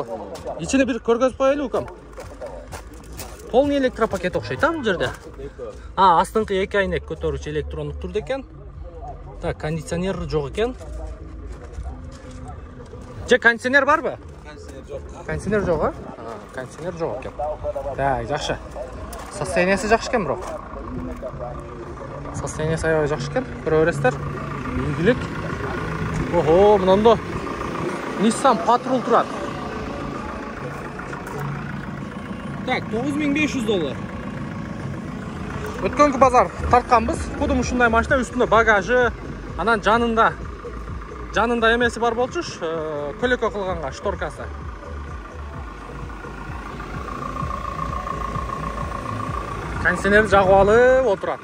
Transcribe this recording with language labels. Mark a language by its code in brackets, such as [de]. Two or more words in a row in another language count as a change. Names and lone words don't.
[ky] Ичине бир көргөзүп коелу укам. [ru] Полный электропакет [ky] окшойт бул жерде. Астыңкы 2 айнек көтөрүүчү электрондук турда экен. Так, кондиционер жок экен. Же кондиционер барбы? Кондиционер [kk] Кондиционер жоқ, а? Кондиционер жоқ екен. Так, жақсы. Состояниесі жақсы екен, бро. Состояниесі аябай жақсы екен. Көре бересіздер. Игілік. Охо, мынанда Nissan Patrol тұрады. Так, $9500. Өткенгі базар тартқанбыз. [ky] Кудум ушундай машина, үстінде багажы, анан жанында емесі бар болчу, көлекө кылганга шторкасы. Кондиционер жагып алып отурат.